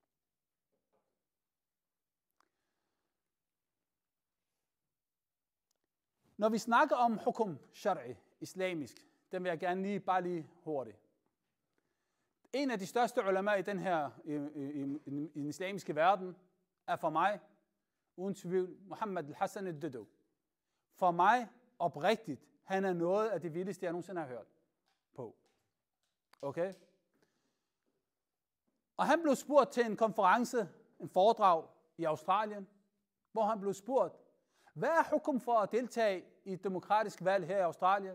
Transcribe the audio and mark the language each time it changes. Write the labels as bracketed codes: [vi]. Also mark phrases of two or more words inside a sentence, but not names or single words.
[da] Når vi snakker om [ar] حكم شرعي, [da] islamisk, den vil jeg gerne bare lige hurtigt. En af de største ulama i den her i den islamiske verden er for mig, uden tvivl, Muhammad al-Hassan al-Dudu. For mig, oprigtigt, han er noget af det vildeste, jeg nogensinde har hørt på. Okay? Og han blev spurgt til en konference, en foredrag i Australien, hvor han blev spurgt, hvad er hukum for at deltage i et demokratisk valg her i Australien?